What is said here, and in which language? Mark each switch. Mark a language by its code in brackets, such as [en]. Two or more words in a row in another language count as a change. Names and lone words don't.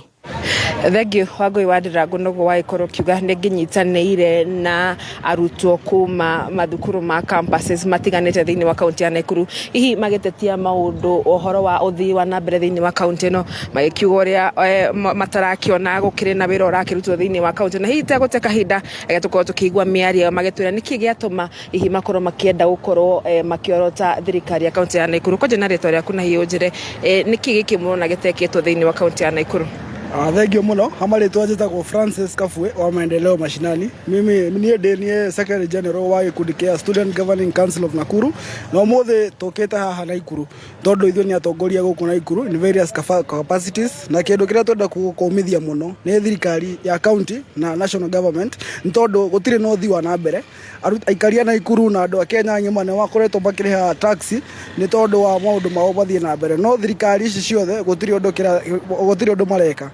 [ki] Thengio Wangũi wa Ndirangũ nĩguo waikorwo kiuga nĩ nginyitanĩire na arutwo kuma mathukuru ma campuses matiganĩte thĩinĩ wa kaunti ya Naikuru, hihi magĩtetia maũndũ ũhoro wa ũthii wa na mbere thĩinĩ wa kaunti ĩno, magĩkiuga ũrĩa matarakĩona gũkĩrĩ na wĩra ũrakĩrutwo thĩinĩ wa kaunti, na hihi tegũte kahinda tũkorwo tũkĩigua mĩario magĩtwĩra nĩkĩ gĩatũma hihi makorwo makĩenda gũkorwo makĩorota thirikari ya kaunti ya Naikuru. Kwanja na rĩtwa rĩaku na hihi ũnjĩre nĩkĩ gĩkĩ mũno gĩtekĩtwo thĩinĩ wa kaunti ya Naikuru? Thengio muno. Hamarĩtwa njĩtagwo Francis Kafue wa [sw] maendeleo mashinani. [ki] Mimi niĩ [en] Secretary General [ki] wa gĩkundi kĩa Student Governing Council of Nakuru, na ũmũthĩ tũkĩte haha Naikuru tondũ ithuĩ nĩ atongoria gũkũ Naikuru [en] in various capacities, [ki] na kĩndũ kĩrĩa twenda kũmithia mũno nĩ thirikari ya county na [en] national government [ki] nĩ tondũ gũtirĩ na ũthii wa na mbere. Aikaria Naikuru na andũ a Kenya ng'ima nĩ makoretwo makĩrĩha taxi nĩ tondũ wa maũndũ mao mathiĩ na mbere, no thirikari ici ciothe gũtirĩ ũndũ mareka.